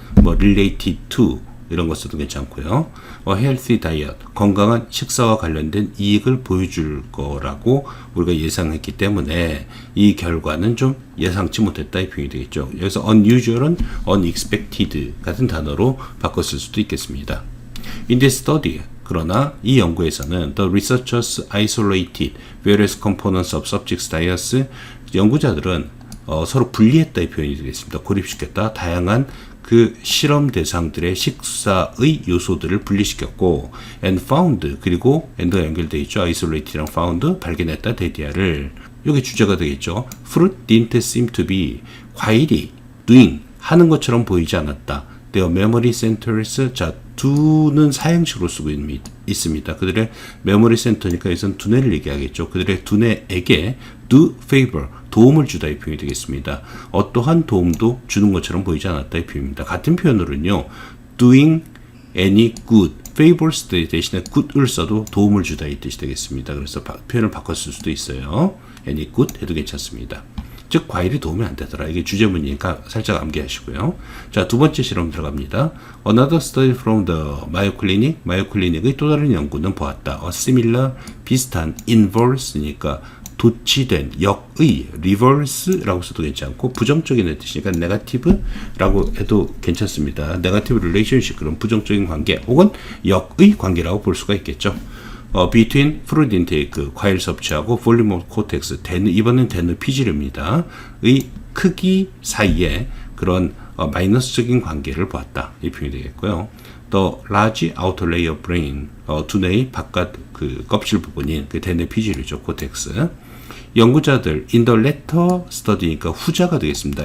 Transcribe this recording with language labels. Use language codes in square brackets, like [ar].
[ko] 뭐 related to 이런 것 써도 괜찮고요. [en] healthy diet, [ko] 건강한 식사와 관련된 이익을 보여줄 거라고 우리가 예상했기 때문에 이 결과는 좀 예상치 못했다, 이 표현이 되겠죠. 여기서 unusual은 unexpected 같은 단어로 바꿨을 수도 있겠습니다. [en] In this study, [ko] 그러나 이 연구에서는 [en] the researchers isolated various components of subjects' diets, [ko] 연구자들은 서로 분리했다의 표현이 되겠습니다. 고립시켰다. 다양한 그 실험 대상들의 식사의 요소들을 분리시켰고 [en] and found, [ko] 그리고 and가 연결되어 있죠. isolated랑 found, 발견했다, 데디아를. 이게 주제가 되겠죠. [en] fruit didn't seem to be, [ko] 과일이 [en] doing, [ko] 하는 것처럼 보이지 않았다. [en] their memory centers, [ko] 자, 두는 사형식으로 쓰고 있습니다. 그들의 메모리 센터니까 여기서는 두뇌를 얘기하겠죠. 그들의 두뇌에게 do favor, 도움을 주다, 이 표현이 되겠습니다. 어떠한 도움도 주는 것처럼 보이지 않았다, 이 표현입니다. 같은 표현으로는요, [en] doing any good, [ko] favors 대신에 good을 써도 도움을 주다, 이 뜻이 되겠습니다. 그래서 표현을 바꿨을 수도 있어요. any good 해도 괜찮습니다. 즉 과일이 도움이 안 되더라. 이게 주제문이니까 살짝 암기하시고요. 자, 두 번째 실험 들어갑니다. [en] Another study from the Mayo Clinic, [ko] 마요 클리닉의 또 다른 연구는 보았다. [en] A similar, [ko] 비슷한, [en] inverse니까 [ko] 도치된, 역의, reverse라고 써도 괜찮고 부정적인 뜻이니까 negative라고 해도 괜찮습니다. negative relationship, 그런 부정적인 관계 혹은 역의 관계라고 볼 수가 있겠죠. [en] between fruit intake, [ko] 과일 섭취하고 [en] volume of cortex, [ko] 이번엔 대뇌 피질입니다. 의 크기 사이에 그런 마이너스적인 관계를 보았다. 이 표현이 되겠고요. 또 [en] large outer layer brain, [ko] 두뇌의 바깥 그 껍질 부분인 그 대뇌 피질이죠. 코텍스. 연구자들 [en] in the latter study [ko] 니까 후자가 되겠습니다.